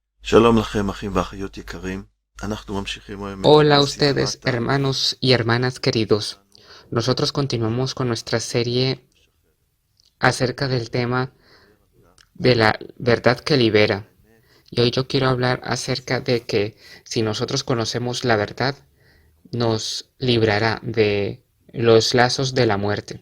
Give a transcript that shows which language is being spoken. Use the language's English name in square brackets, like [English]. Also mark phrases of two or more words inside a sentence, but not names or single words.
[Hebrew] שלום לכם אחים ואחיות יקרים, אנחנו ממשיכים היום [Spanish] Hola a [Hebrew] בסדרת [Spanish] ustedes, hermanos y hermanas queridos. Nosotros continuamos con nuestra serie acerca del tema de la verdad que libera. Y hoy yo quiero hablar acerca de que si nosotros conocemos la verdad, nos librará de los lazos de la muerte.